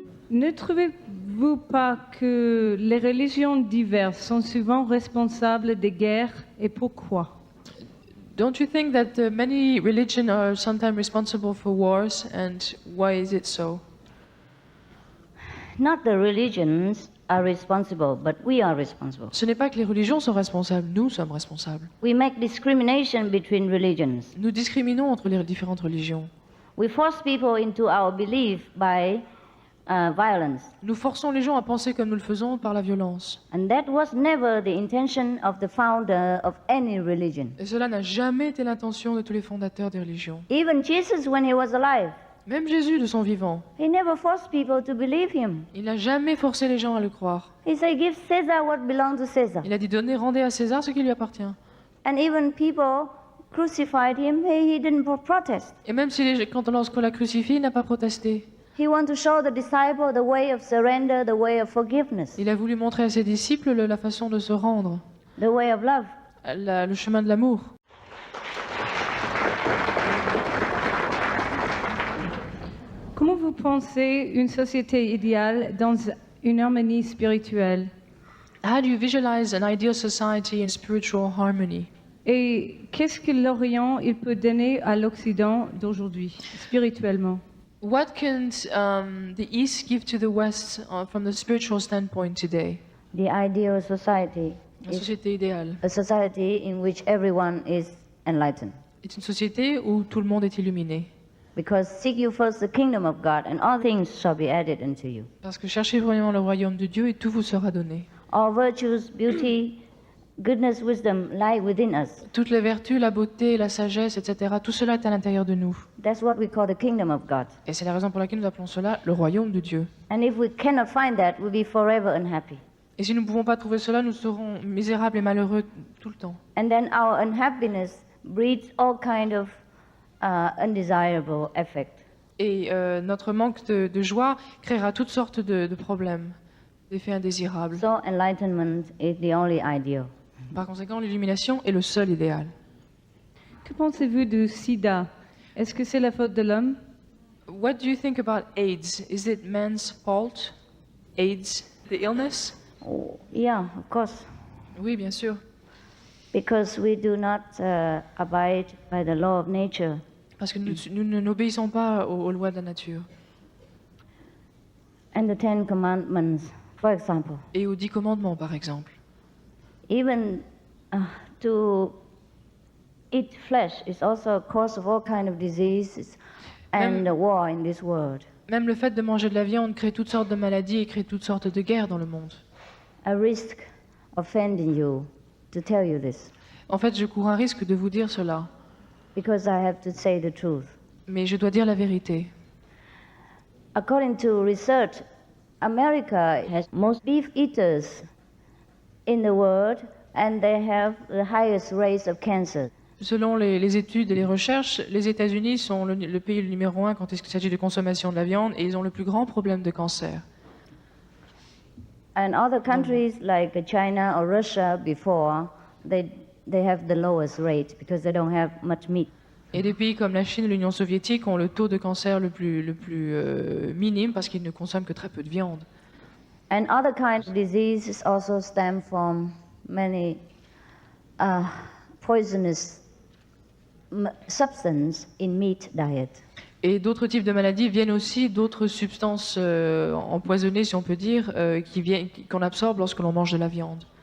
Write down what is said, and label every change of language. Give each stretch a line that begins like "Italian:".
French: Ne trouvez-vous pas que les religions diverses sont souvent responsables des guerres et pourquoi?
English: Don't you think that many religions are sometimes responsible for wars, and why is it so? Not the religions are responsible, but we are responsible.
French: Ce n'est pas que les religions sont responsables, nous sommes responsables.
English: We make discrimination between religions.
French: Nous discriminons entre les différentes religions.
English: We force people into our belief by violence.
French: Nous forçons les gens à penser comme nous le faisons par la violence.
English: And that was never the intention of the founder of any religion.
French: Et cela n'a jamais été l'intention de tous les fondateurs des religions.
English: Even Jesus, when he was alive,
French: Même Jésus, de son vivant,
English: he never forced people to believe him.
French: il n'a jamais forcé les gens à le croire.
English: He said, give Caesar what belongs to Caesar.
French: Il a dit donnez, rendez à César ce qui lui appartient.
English: And even people crucified him, he didn't protest.
French: Et même si lorsqu'on l'a crucifié, il n'a pas protesté.
English: He wanted to show the disciple the way of surrender, the way of forgiveness,
French: Il a voulu montrer à ses disciples la façon de se rendre,
English: the way of love.
French: le chemin de l'amour. Comment vous pensez une société idéale dans une harmonie spirituelle?
English: How do you visualize an ideal society in spiritual harmony?
French: Et qu'est-ce que l'Orient il peut donner à l'Occident d'aujourd'hui, spirituellement?
English: What can the East give to the West from the spiritual standpoint today? The ideal society
French: La
English: is
French: société idéale
English: a society in which everyone is enlightened.
French: est une société où tout le monde est illuminé.
English: Because seek you first the kingdom of God, and all things shall be added unto you.
French: Parce que cherchez vraiment le royaume de Dieu et tout vous sera donné.
English: All virtues, beauty, goodness, wisdom lie within us.
French: Toutes les vertus, la beauté, la sagesse, etc., tout cela est à l'intérieur de nous.
English: That's what we call the kingdom of God.
French: Et c'est la raison pour laquelle nous appelons cela le royaume de Dieu.
English: And if we cannot find that, we'll be forever unhappy.
French: Et si nous ne pouvons pas trouver cela, nous serons misérables et malheureux tout le temps.
English: And then our unhappiness breeds all kind of undesirable effect.
French: Et notre manque de joie créera toutes sortes de problèmes, d'effets indésirables.
English: So enlightenment is the only ideal.
French: Par conséquent, l'illumination est le seul idéal. Que pensez-vous du sida? Est-ce que c'est la faute de l'homme?
English: What do you think about AIDS? Is it man's fault? AIDS, the illness? Oh, yeah, of course.
French: Oui, bien sûr.
English: Because we do not abide by the law of nature.
French: Parce que nous n'obéissons pas aux lois de la nature.
English: And the Ten Commandments, for example.
French: Et aux 10 commandements, par exemple.
English: Even to eat flesh is also a cause of all kind of diseases and war in this world.
French: Même le fait de manger de la viande crée toutes sortes de maladies et crée toutes sortes de guerres dans le monde.
English: I risk offending you to tell you this.
French: En fait, je cours un risque de vous dire cela.
English: Because I have to say the truth.
French: Mais je dois dire la vérité.
English: According to research, America has most beef eaters in the world, and they have the highest rates of cancer.
French: Selon les études et les recherches, les États-Unis sont le pays numéro 1 quand il s'agit de consommation de la viande et ils ont le plus grand problème de cancer.
English: And other countries like China or Russia before, they have the lowest rate because they don't have much meat.
French: Et des pays comme la Chine et l'Union soviétique ont le taux de cancer le plus minime parce qu'ils ne consomment que très peu de viande.
English: And other kinds of diseases also stem from many poisonous substances in meat diet.
French: Et d'autres types de maladies viennent aussi d'autres substances empoisonnées, si on peut dire, qu'on absorbe lorsque l'on mange de la viande.